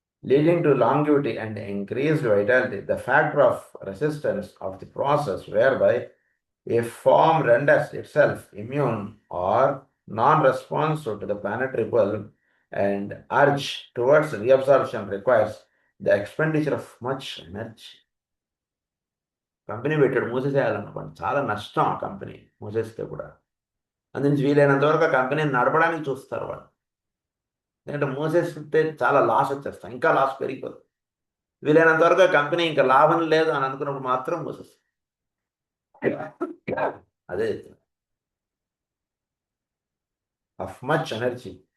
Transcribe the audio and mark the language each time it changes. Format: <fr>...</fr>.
<en>Leading to longevity and increased vitality, the factor of resistance of the process whereby a form renders itself immune or non-responsive to the planetary pull and urge towards reabsorption requires the expenditure of much energy.</en> <te>Company పెట్టాడు, మూసేసేయాలనుకోండి, చాలా నష్టం ఆ company మూసేస్తే కూడా. అందుకని వీలైనంత వరకు ఆ కంపెనీని నడపడానికి చూస్తారు వాళ్ళు. ఎందుకంటే మూసేస్తే చాలా లాస్ వచ్చేస్తాం, ఇంకా లాస్ పెరిగిపోతుంది. వీలైనంత వరకు ఆ కంపెనీ ఇంకా లాభం లేదు అని అనుకున్నప్పుడు మాత్రం మూసేస్తాం. అదే</te> <en>of much energy.</en>